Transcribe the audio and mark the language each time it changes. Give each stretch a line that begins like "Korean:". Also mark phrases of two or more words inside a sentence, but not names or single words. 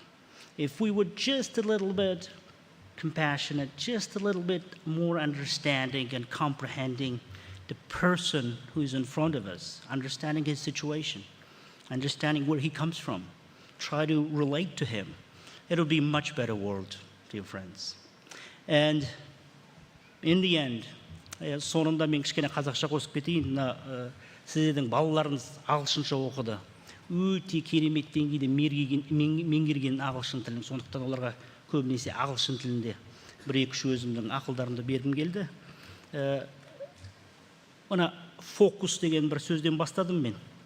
English: If we were just a little bit compassionate, just a little bit more understanding and comprehending the person who is in front of us, understanding his situation, understanding where he comes from, try to relate to him, it'll be a much better world, dear friends. And in the end,
Kazakh: сонында мен кішкене қазақша қосып кетейін. Сіздердің балаларыңыз ағылшынша оқыды. Өте керемет деңгейде меңгерген ағылшын тілін. Сондықтан оларға көбінесе ағылшын тілінде бір-екі өзімнің ақылдарымды бергім келді. Мына фокус деген бір сөзден бастадым мен.